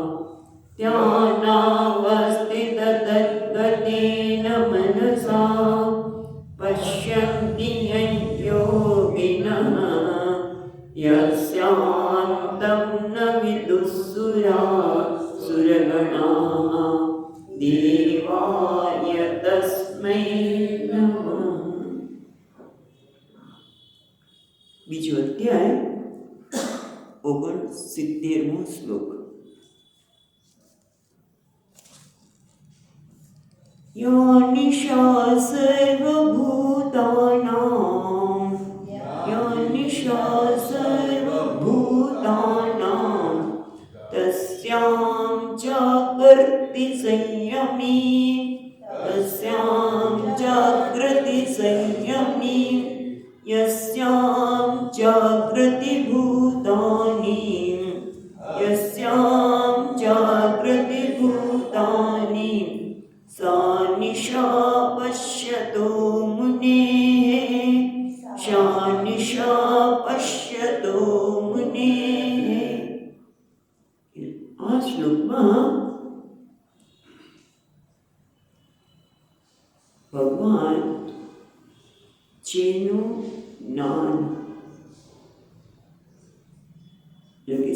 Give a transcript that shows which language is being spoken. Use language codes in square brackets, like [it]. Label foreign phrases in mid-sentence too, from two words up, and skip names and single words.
[sa] ध्यानावस्थिततद्गतेन मनसा पश्यन्ति यं योगिनः यस्यान्तं न विदुःसुरासुरगणाः देवाय तस्मै नमः। [gu] બીજો અધ્યાય 69મો શ્લોક। [sa] યો નિશા સર્વભૂતાનાં યો નિશા સર્વભૂતાનાં તસ્યાં જાગર્તિ સંયમી તસ્યાં જાગૃતિ સંયમી यस्यां जागृति भूतानि यस्यां जागृति भूतानि सा निशा पश्यतो मुनेः सा निशा पश्यतो मुनेः। [gu] આ શ્લોકમાં ભગવાન જેનું જ્ઞાન લખે